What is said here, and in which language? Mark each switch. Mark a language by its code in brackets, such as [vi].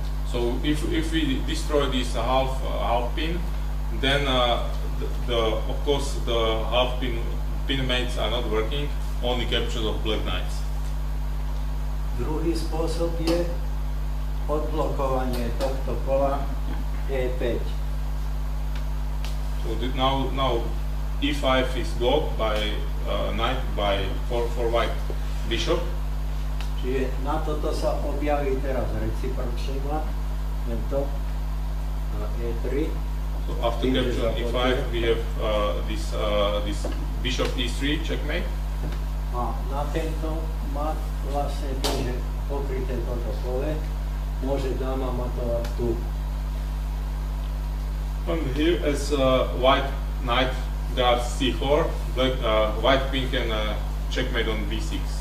[en] So if we destroy this half pin, then of course the half pin mates are not working, only captures of black knights. [sk] Druhý spôsob je odblokovanie tohto pola E5. [en] So now E5 is blocked by knight for white bishop. [sk] Čiže na toto sa objaví teraz recipročný mat, tento na E3. [en] So after capture E5 we have this bishop E3 checkmate. [sk] A na tento mat vlastne tým, že pokryté toto pole, môže dáma matovať tu. [en] And here as white knight guards C4, white queen can checkmate on B6.